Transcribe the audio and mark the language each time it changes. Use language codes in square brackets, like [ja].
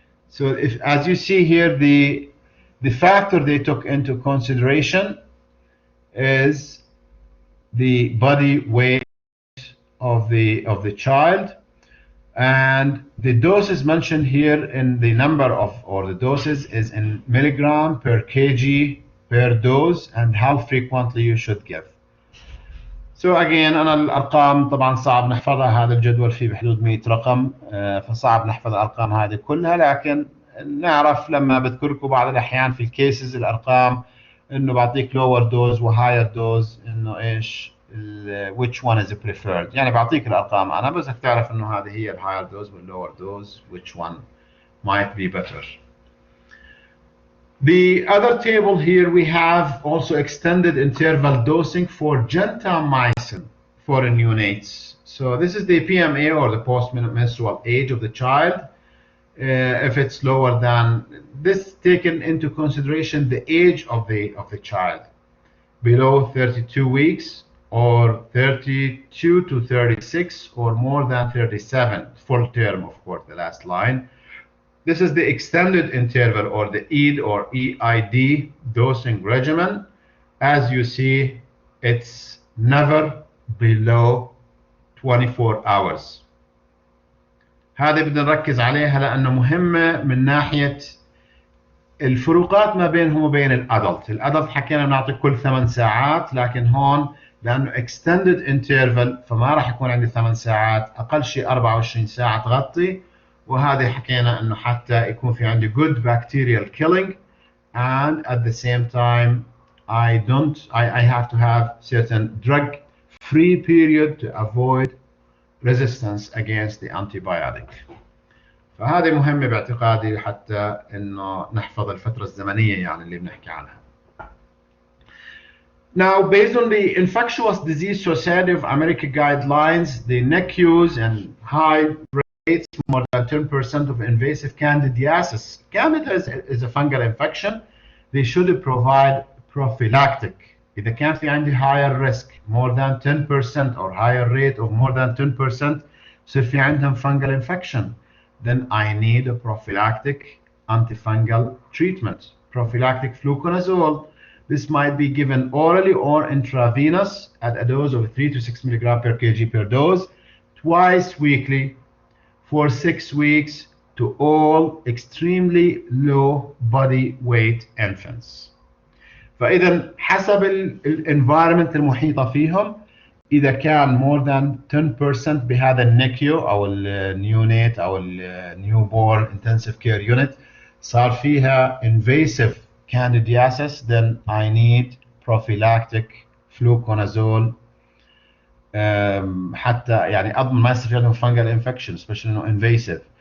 [en] So if, as you see here, the factor they took into consideration is the body weight of the child, and the doses mentioned here in the number of, or the doses is in milligram per kg per dose, and how frequently you should give. So again, [ar] أنا الأرقام طبعا صعب نحفظها، هذا الجدول فيه بحدود 100 رقم، فصعب نحفظ الأرقام هذه كلها، لكن نعرف لما بذكر لكم بعض الأحيان في الكيسز الأرقام إنه بعطيك lower dose و higher dose، إنه إيش [en] which one is preferred. [ar] يعني بعطيك الأرقام أنا بس تعرف إنه هذه هي ال higher dose وال lower dose, [en] which one might be better. The other table here, we have also extended interval dosing for gentamicin for neonates. So this is the PMA, or the post-menstrual age of the child. If it's lower than this, taken into consideration the age of the child, below 32 weeks or 32 to 36 or more than 37, full term, of course, the last line. This is the extended interval, or the EID or EID dosing regimen. As you see, it's never below 24 hours. [ar] هذه بدنا نركز عليها لأنه مهمة من ناحية الفروقات ما بينهم وبين الأدلت. الأدلت حكينا بنعطي كل 8 ساعات، لكن هون لأنه extended interval فما راح يكون عندي 8 ساعات، أقل شيء 24 ساعة تغطي. وهذه حكينا انه حتى يكون في عندي [en] good bacterial killing, and at the same time I have to have certain drug free period to avoid resistance against the antibiotic. [ar] فهذه مهمة باعتقادي حتى انه نحفظ الفترة الزمنية يعني اللي بنحكي عنها. [en] Now, based on the Infectious Disease Society of America guidelines, the NICUs and high rates more than 10% of invasive candidiasis. Candida is a fungal infection. They should provide prophylactic. [ar] إذا كان في عندي [en] higher risk more than 10% or higher rate of more than 10%, so if [ar] في عندهم [en] fungal infection, then I need a prophylactic antifungal treatment. Prophylactic fluconazole. This might be given orally or intravenous at a dose of 3 to 6 milligram per kg per dose, twice weekly for 6 weeks to all extremely low body weight infants. [ar] فإذا حسب الانفايرمنت المحيطة فيهم إذا كان [en] more than 10% [ar] بهذا النيكيو أو النيونيت أو النيوبورن [en] intensive care unit [ar] صار فيها [en] invasive candidiasis, then I need prophylactic fluconazole [ar] حتى يعني اضمن ما يصير في عندهم فانجل انفكشن especially انه invasive.